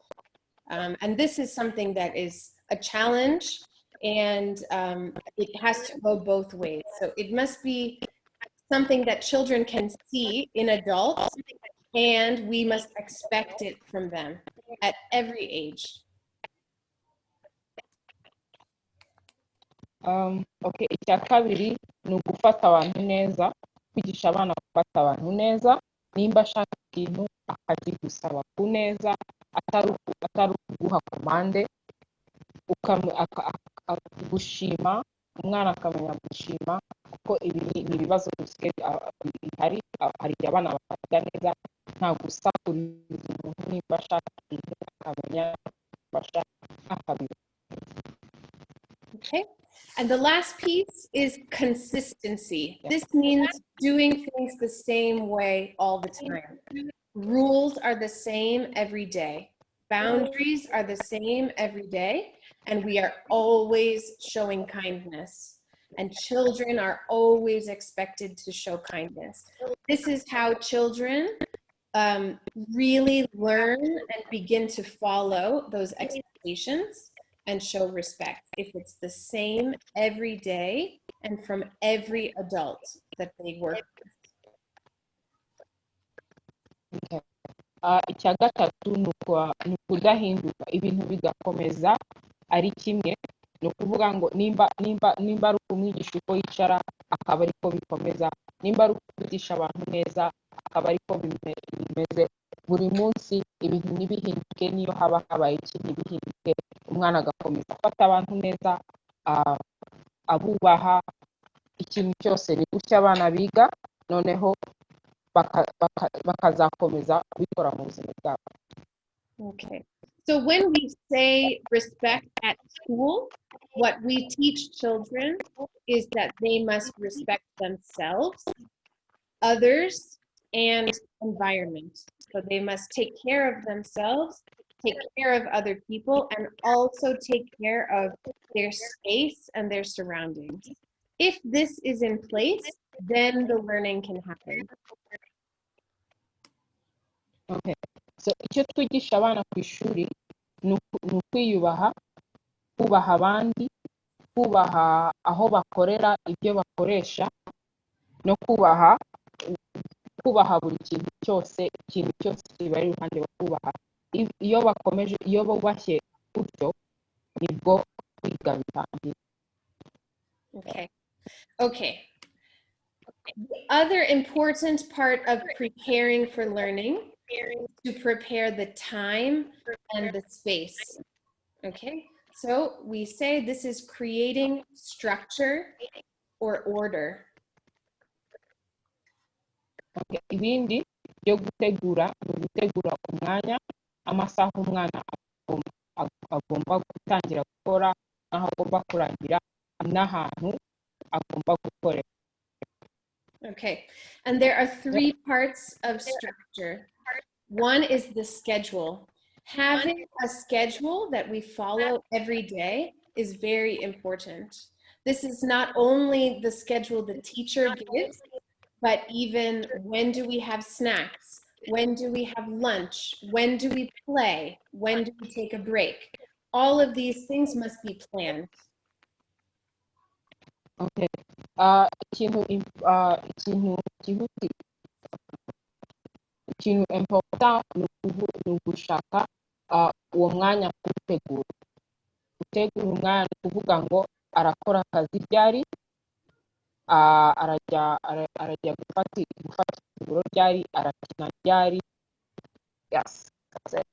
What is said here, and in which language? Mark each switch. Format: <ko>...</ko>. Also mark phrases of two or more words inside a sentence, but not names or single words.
<en>And this is something that is a challenge, and it has to go both ways. So it must be something that children can see in adults, and we must expect it from them at every age.</en> <rw>Okay, icya kabiri ni ugufata abantu neza, kwigisha abana gufata abantu neza, nimba ashaka ikintu akagusaba ku neza, atari ukuguha komande, gushima umwana akamenya gushima, kuko ibi ni ibibazo bihari. Hari abana bafata neza, nta gusakuriza umuntu, nimba ashaka ikintu akamenya gufasha akabira.</rw> <en>Okay. And the last piece is consistency. This means doing things the same way all the time. Rules are the same every day. Boundaries are the same every day. And we are always showing kindness. And children are always expected to show kindness. This is how children really learn and begin to follow those expectations and show respect, if it's the same every day and from every adult that they work with. Okay.</en> <rw>Icya gatatu ni ukudahinduka, ibintu bigakomeza ari kimwe. Ni ukuvuga ngo nimba ari ukumwigisha uko yicara akaba ariko bikomeza, nimba ari ukwigisha abantu neza akaba ariko bimeze. Buri munsi ibintu ntibihinduke, niyo haba habaye ikintu bihinduke, umwana agakomeza afata abantu neza, abubaha. Ikintu cyose ni gutya abana biga, noneho bakazakomeza kubikora mu buzima bwabo.</rw> <en>Okay, So when we say respect at school, what we teach children is that they must respect themselves, others, and environment. So they must take care of themselves, take care of other people, and also take care of their space and their surroundings. If this is in place, then the learning can happen. Okay.</en> <rw>So icyo twigisha abana ku ishuri ni ukwiyubaha, kubaha abandi, kubaha aho bakorera ibyo bakoresha, no kubaha buri kintu cyose kibari iruhande bakubaha. Iyo bubashye gutyo nibwo kwiga bitangira. Okay.</rw> <en>The other important part of preparing for learning is to prepare the time and the space. Okay, so we say this is creating structure or order. Okay.</en> <rw>Ibindi byo gutegura ni ugutegura umwanya, amasaha umwana agomba gutangira gukora, n'aho agomba kurangira, n'ahantu agomba gukorera.</rw> <en>Okay, and there are three parts of structure. One is the schedule. Having a schedule that we follow every day is very important. This is not only the schedule the teacher gives, but even when do we have snacks? When do we have lunch? When do we play? When do we take a break? All of these things must be planned.</en> <rw>Okay. Ikintu important ni ugushaka uwo mwanya kuwutegura. Gutegura umwanya ni ukuvuga ngo arakora akazi ryari, arajya gufata ifunguro ryari, arakina ryari.</rw> <en>Yes, that's it.</en>